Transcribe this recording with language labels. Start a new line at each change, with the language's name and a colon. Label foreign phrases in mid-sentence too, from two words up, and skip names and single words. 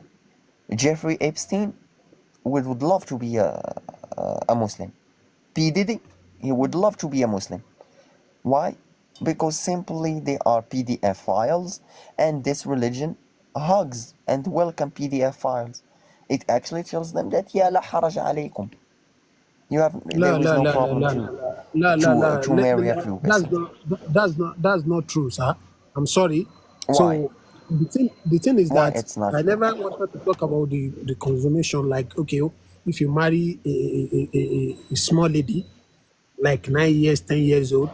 English: Jeffrey Epstein would love to be a Muslim. P. Diddy, he would love to be a Muslim. Why? Because simply they are PDF files, and this religion hugs and welcome PDF files. It actually tells them that
Arabic: يا لا حرج عليكم.
English: La There is la no la la problem la la la la. to marry a That's pubescent. not that's not true, sir. I'm sorry. Why? So the thing is Why that it's not I true? never wanted to talk about the consummation. Like, okay, if you marry a small lady, like 9 years, 10 years old.